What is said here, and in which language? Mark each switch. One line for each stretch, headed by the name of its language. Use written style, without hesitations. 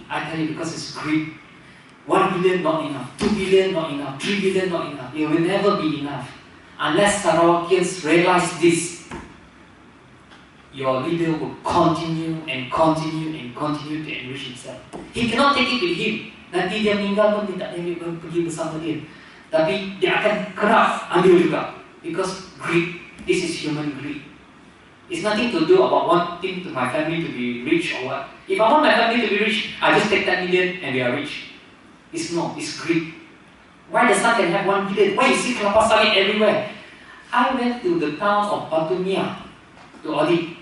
English: I tell you, because it's greed. 1 billion not enough, 2 billion not enough, 3 billion not enough. It will never be enough. Unless Sarawakians realize this, your leader will continue and continue and continue to enrich himself. He cannot take it with him.
Malay: Nanti dia meninggal pun dia tak boleh pergi bersama dia. Tapi dia akan kerap ambil juga.
English: Because greed, this is human greed. It's nothing to do about wanting to my family to be rich or what. If I want my family to be rich, I just take 10 million and we are rich. It's no, it's greed. Why the son can have 1 billion? Why you see kelapa sawit everywhere? I went to the town of Batumia to audit.